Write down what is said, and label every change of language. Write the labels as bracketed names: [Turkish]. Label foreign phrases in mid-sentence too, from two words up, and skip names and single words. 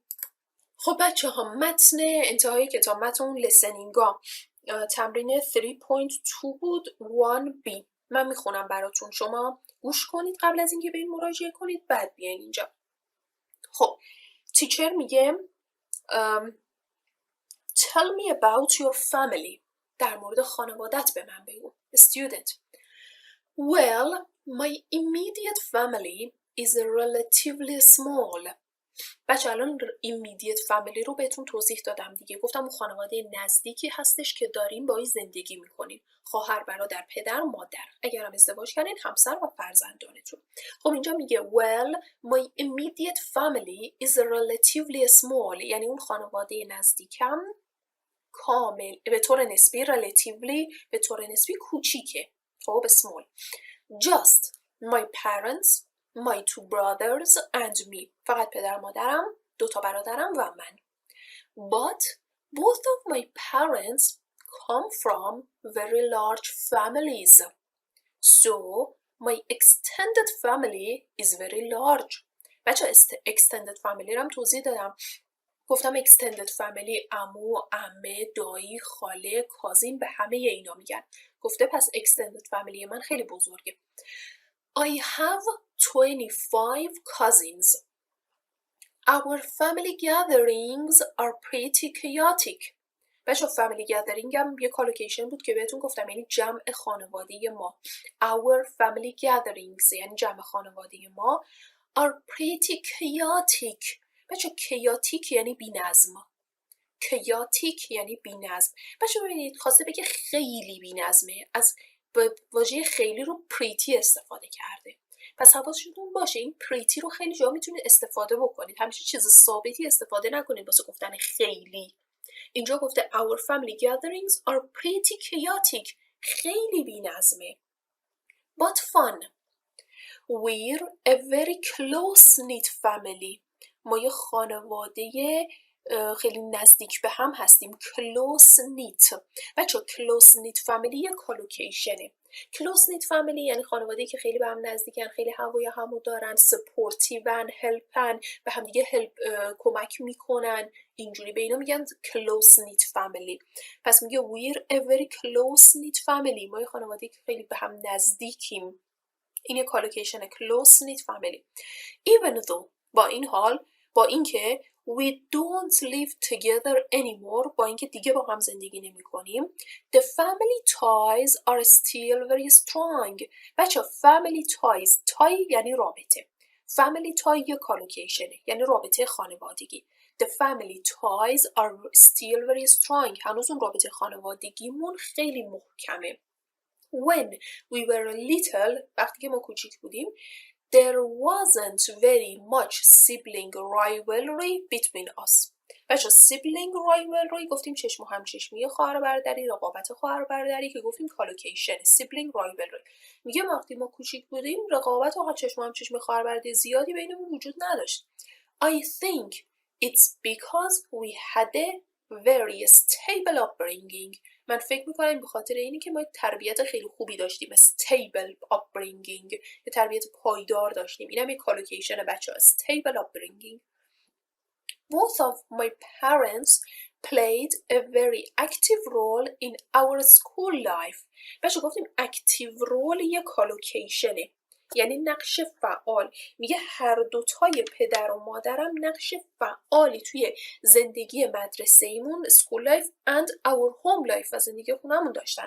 [Persian] خب بچه ها متن انتهای کتاب، متن اون لیسنینگا تمرین 3.2 بود 1b. من میخونم براتون، شما گوش کنید قبل از اینکه به این مراجعه کنید بعد بیاین اینجا. خب تیچر میگه [English] tell me about your family. [Persian] در مورد خانوادت به من بگو. [English] Student: well, my immediate family is relatively small. [Persian] بچه الان [English] immediate family [Persian] رو بهتون توضیح دادم دیگه، گفتم اون خانواده نزدیکی هستش که داریم باهاش زندگی میکنیم، خواهر، برادر، پدر، مادر، اگر هم ازدواج کردین همسر و فرزندانتون. خب اینجا میگه [English] well my immediate family is relatively small [Persian] یعنی اون خانواده نزدیکم کامل به طور نسبی relatively به طور نسبی کوچیکه. خب small. [English] just my parents, my 2 brothers and me. [Persian] فقط پدر مادرم، 2 تا برادرم و من. [English] But both of my parents come from very large families. So my extended family is very large. [Persian] بچه [English] extended family [Persian] رو هم توضیح دادم. گفتم [English] extended family [Persian] عمو، عمه، دایی، خاله، کازین، به همه اینا میگن. گفته پس [English] extended family [Persian] من خیلی بزرگه. [English] I have 25 cousins. Our family gatherings are pretty chaotic. [Persian] بچه [English] family gathering [Persian] هم یه کالوکیشن بود که بهتون گفتم یعنی جمع خانوادی ما. [English] Our family gatherings [Persian] یعنی جمع خانوادی ما [English] are pretty chaotic. [Persian] بچه chaotic یعنی بی نظم. chaotic یعنی بی نظم. بچه ببینید خواسته بگه خیلی بی نظمه، از واژه خیلی رو pretty استفاده کرده. پس حواستون باشه این pretty رو خیلی جا میتونید استفاده بکنید، همیشه چیز ثابتی استفاده نکنید واسه گفتن خیلی. اینجا گفته [English] our family gatherings are pretty chaotic [Persian] خیلی بی نظمه. [English] but fun. We're a very close-knit family. [Persian] ما یه خانواده خیلی نزدیک به هم هستیم. close-knit. بچه [English] close-knit family [Persian] یه کالوکیشنه. [English] close-knit family [Persian] یعنی خانواده‌ای که خیلی به هم نزدیکن، خیلی هوای همو دارن، سپورتیون، هلپن، به هم دیگه کمک میکنن، اینجوری به اینا میگن [English] close-knit family. [Persian] پس میگه [English] we're a very close-knit family. [Persian] ما یه خانواده‌ای که خیلی به هم نزدیکیم. این یه کالوکیشن [English] close-knit family. even though [Persian] با این حال، با اینکه [English] we don't live together anymore، [Persian] با اینکه دیگه با هم زندگی نمی کنیم، [English] the family ties are still very strong. [Persian] بچه [English] family ties، [Persian] tie یعنی رابطه، [English] family tie [Persian] یه کالوکیشنه یعنی رابطه خانوادگی. [English] the family ties are still very strong. [Persian] هنوز اون رابطه خانوادگیمون خیلی محکمه. [English] when we were little، [Persian] وقتی که ما کوچیک بودیم، [English] there wasn't very much sibling rivalry between us. [Persian] بچه [English] sibling rivalry [Persian] گفتیم چشم و همچشمی خواهر برادری، رقابت خواهر برادری که گفتیم collocation. [English] sibling rivalry [Persian] میگه وقتی ما کوچیک بودیم رقابت و چشم و همچشمی خواهر برادری زیادی بینمون وجود نداشت. [English] I think it's because we had a very stable upbringing. [Persian] من فکر میکنم به خاطر اینی که ما تربیت خیلی خوبی داشتیم. [English] stable upbringing، [Persian] یه تربیت پایدار داشتیم. اینم یه collocation بچه ها. [English] stable upbringing. Both of my parents played a very active role in our school life. [Persian] بچه گفتیم [English] active role [Persian] یه collocationه، یعنی نقش فعال. میگه هر دوتای پدر و مادرم نقش فعالی توی زندگی مدرسه ایمون [English] school life and our home life [Persian] و زندگی خونمون داشتن.